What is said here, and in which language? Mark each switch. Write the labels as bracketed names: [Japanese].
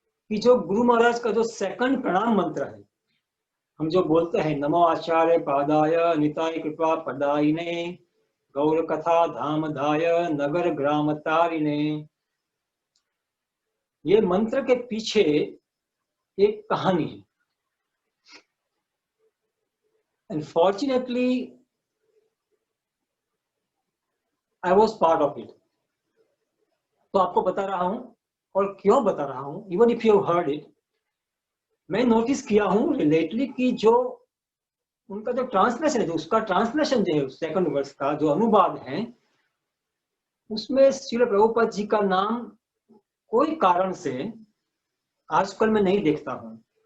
[Hindi] कि जो गुरु महाराज का जो सेकंड प्रणाम मंत्र है, हम जो बोलते हैं [Sanskrit] नमो आचार्य पादाय निताय कृपा पदायिने गौर कथा धामधाय नगर ग्राम तारिणे, [Hindi] ये मंत्र के पीछे एक कहानी है। [English] Unfortunately, I was part of it. [Hindi] तो आपको बता रहा हूं, और क्यों बता रहा हूं, [English] even if you heard it, [Hindi] मैं नोटिस किया हूं रिलेटली कि जो उनका जो ट्रांसलेशन है, जो उसका ट्रांसलेशन जो है सेकंड वर्स का जो अनुवाद है, उसमें श्रील प्रभुपाद जी का नाम कोई कारण से आजकल मैं नहीं देखता हूं।